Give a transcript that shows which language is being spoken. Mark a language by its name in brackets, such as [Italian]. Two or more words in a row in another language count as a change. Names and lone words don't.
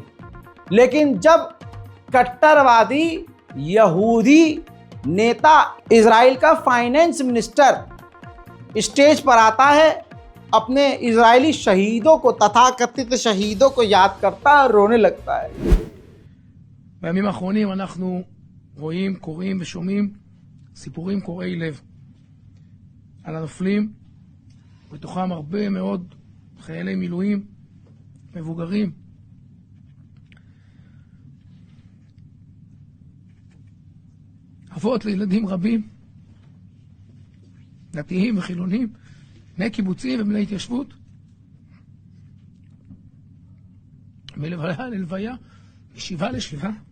[Hindi] लेकिन जब कट्टरवादी यहूदी नेता, इजराइल का [English] finance minister [Hindi] स्टेज पर आता है, अपने इजरायली शहीदों को, तथाकथित शहीदों को याद करता है और रोने लगता है। [Hebrew] בימים האחרונים אנחנו רואים, קוראים ושומעים סיפורים קורעי לב על הנופלים, בתוכם הרבה מאוד חיילי מילואים מבוגרים. אבות לילדים רבים, דתיים וחילונים, בני קיבוצים ובני התיישבות, מלוויה ללוויה, משבעה לשבעה.